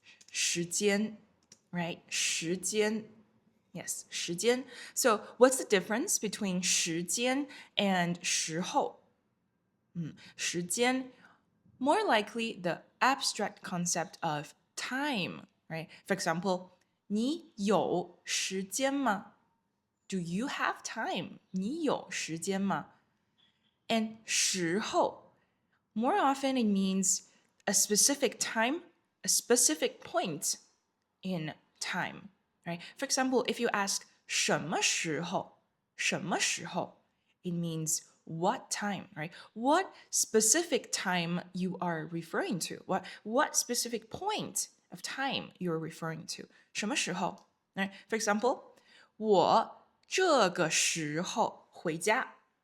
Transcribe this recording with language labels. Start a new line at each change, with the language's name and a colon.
English: 时间 right? 时间 Yes, 时间 So what's the difference between 时间 and 时候? 时间 more likely the abstract concept of time, right? For example,
Chinese: 你有时间吗?
English: Do you have time?
Chinese: 你有时间吗?
English: And 时候 more often it means a specific time, a specific point in time, right? For example, if you ask 什么时候, 什么时候 it means what time, right? What specific time you are referring to? What specific point of time you're referring to?
Chinese: 什么时候 right?
English: For example,
Chinese: 我这个时候回家。